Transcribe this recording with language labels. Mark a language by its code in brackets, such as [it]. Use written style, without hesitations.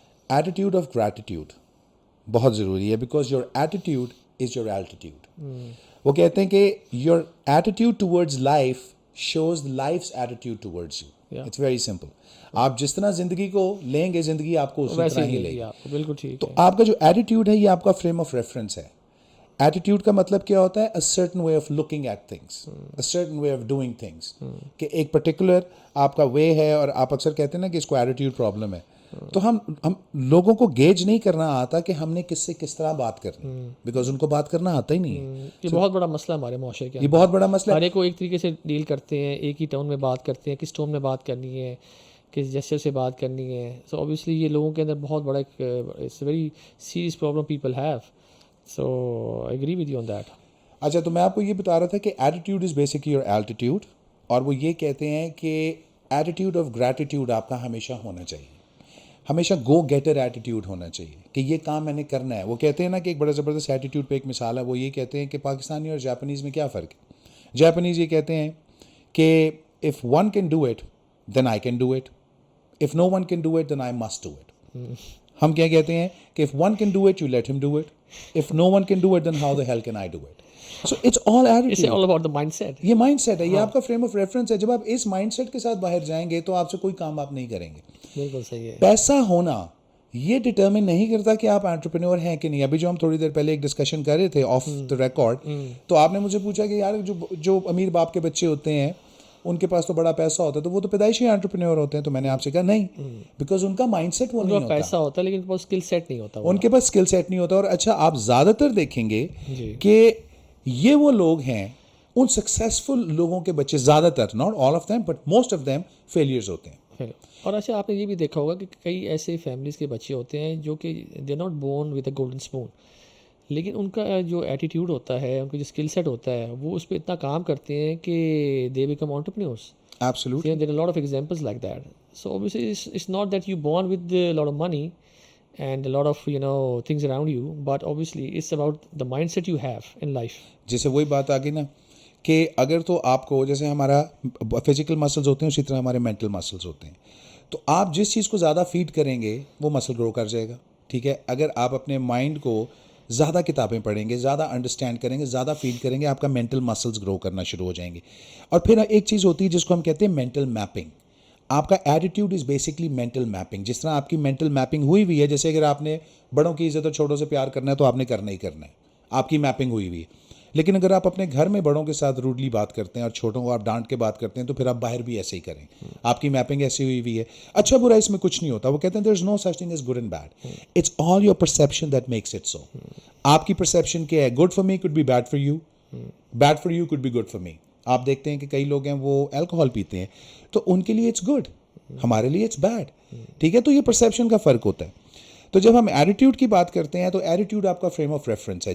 [en] attitude of gratitude [ur] بہت ضروری ہے, [en] Because your attitude is your altitude. [ur] وہ کہتے ہیں کہ [en] Your attitude towards life shows life's attitude towards you. It's very simple. [ur] آپ جس طرح زندگی کو لیں گے, زندگی آپ کو اسی طرح ہی لے گی. بالکل ٹھیک. تو آپ کا جو ایٹیٹیوڈ ہے یہ آپ کا فریم آف ریفرنس ہے. ایٹیٹیوڈ کا مطلب کیا ہوتا ہے؟ [en] a certain way of looking at things, a certain way of doing things. [ur] کہ ایک پرٹیکولر آپ کا وے ہے, اور آپ اکثر کہتے ہیں نا کہ اس کو ایٹیٹیوڈ پرابلم ہے. تو ہم لوگوں کو گیج نہیں کرنا آتا کہ ہم نے کس سے کس طرح بات کرنی, بیکاز ان کو بات کرنا آتا ہی نہیں ہے. یہ بہت بڑا مسئلہ ہمارے معاشرے کا. یہ بہت بڑا مسئلہ ہے. ہر ایک کو ایک طریقے سے ڈیل کرتے ہیں, ایک ہی ٹون میں بات کرتے ہیں, کس ٹون میں بات کرنی ہے, کس جیسے سے بات کرنی ہے. [en] so obviously [ur] یہ لوگوں کے اندر بہت بڑا ایک [en] It's very serious problem people have. So I agree with you on that. [ur] اچھا, تو میں آپ کو یہ بتا رہا تھا کہ ایٹیٹیوڈ از بیسکلی یور ایلٹیٹیوڈ, اور وہ یہ کہتے ہیں کہ ایٹیٹیوڈ آف گریٹیٹیوڈ آپ کا ہمیشہ ہونا چاہیے, ہمیشہ گو گیٹر ایٹیٹیوڈ ہونا چاہیے کہ یہ کام میں نے کرنا ہے. وہ کہتے ہیں نا کہ ایک بڑا زبردست ایٹیٹیوڈ پہ ایک مثال ہے, وہ یہ کہتے ہیں کہ پاکستانی اور جاپنیز میں کیا فرق ہے. جاپنیز یہ کہتے ہیں کہ [en] if one can do it then I can do it, if no one can do it then I must do it. [ur] ہم کیا کہتے ہیں کہ [en] if one can do it you let him do it, if no one can do it then how the hell can I do it. So it's all attitude. It's all about the mindset. [ur] یہ mind set ہے, یہ آپ کا frame of reference ہے. جب آپ اس mind set کے ساتھ باہر جائیں گے تو آپ سے کوئی کام آپ نہیں کریں گے. بالکل صحیح ہے. پیسہ ہونا یہ ڈٹرمن نہیں کرتا کہ آپ انٹرپرینور ہیں کہ نہیں. ابھی جو ہم تھوڑی دیر پہلے ایک ڈسکشن کر رہے تھے آف دا ریکارڈ, تو آپ نے مجھے پوچھا کہ یار جو امیر باپ کے بچے ہوتے ہیں ان کے پاس تو بڑا پیسہ ہوتا ہے تو وہ تو پیدائشی انٹرپرینور ہوتے ہیں. تو میں نے آپ سے کہا نہیں, بیکاز ان کا مائنڈ سیٹ وہ نہیں ہوتا. پیسہ ہوتا ہے لیکن ان کے پاس اسکل سیٹ نہیں ہوتا, ان کے پاس اسکل سیٹ نہیں ہوتا. اور اچھا, آپ زیادہ تر دیکھیں گے کہ یہ وہ لوگ ہیں, ان سکسیزفل لوگوں کے بچے زیادہ تر, [en] not all of them [ur] but most of them, failures ہوتے ہیں. اور اچھا, آپ نے یہ بھی دیکھا ہوگا کہ کئی ایسے فیملیز کے بچے ہوتے ہیں جو کہ [en] they are not born with a golden spoon, [ur] لیکن ان کا جو ایٹیٹیوڈ ہوتا ہے, ان کا جو اسکل سیٹ ہوتا ہے, وہ اس پہ اتنا کام کرتے ہیں کہ [en] They become entrepreneurs. Absolutely. There are a lot of examples like that. So obviously it's not that you born with a lot of money and a lot of things around you, but obviously it's about the mindset you have in life. [ur] جیسے وہی بات آ گئی نا کہ اگر تو آپ کو, جیسے ہمارا فزیکل مسلز ہوتے ہیں اسی طرح ہمارے مینٹل مسلز ہوتے ہیں, تو آپ جس چیز کو زیادہ فیڈ کریں گے وہ مسل گرو کر جائے گا. ٹھیک ہے, اگر آپ اپنے مائنڈ کو زیادہ کتابیں پڑھیں گے, زیادہ انڈرسٹینڈ کریں گے, زیادہ فیل کریں گے, آپ کا مینٹل مسلز گرو کرنا شروع ہو جائیں گے. اور پھر ایک چیز ہوتی ہے جس کو ہم کہتے ہیں مینٹل میپنگ. آپ کا attitude is basically mental mapping. جس طرح آپ کی مینٹل میپنگ ہوئی ہوئی ہے, جیسے اگر آپ نے بڑوں کی عزت اور چھوٹوں سے پیار کرنا ہے تو آپ نے کرنا ہی کرنا ہے, آپ کی میپنگ ہوئی ہوئی ہے. لیکن اگر آپ اپنے گھر میں بڑوں کے ساتھ روڈلی بات کرتے ہیں اور چھوٹوں کو آپ ڈانٹ کے بات کرتے ہیں تو پھر آپ باہر بھی ایسے ہی کریں, آپ کی میپنگ ایسی ہوئی ہوئی ہے. اچھا برا اس میں کچھ نہیں ہوتا. وہ کہتے ہیں [en] there is no such thing as good and bad, it's all your perception that makes it so. [ur] آپ کی پرسیپشن کیا ہے؟ [en] Good for me could be bad for you, bad for you could be good for me. [ur] آپ دیکھتے ہیں کہ کئی لوگ ہیں وہ الکوہول پیتے ہیں تو ان کے لیے اٹس گڈ, ہمارے لیے اٹس بیڈ. ٹھیک ہے, تو یہ پرسیپشن کا فرق ہوتا ہے. تو جب ہم ایٹیٹیوڈ کی بات کرتے ہیں تو ایٹیٹیوڈ آپ کا فریم آف ریفرنس ہے.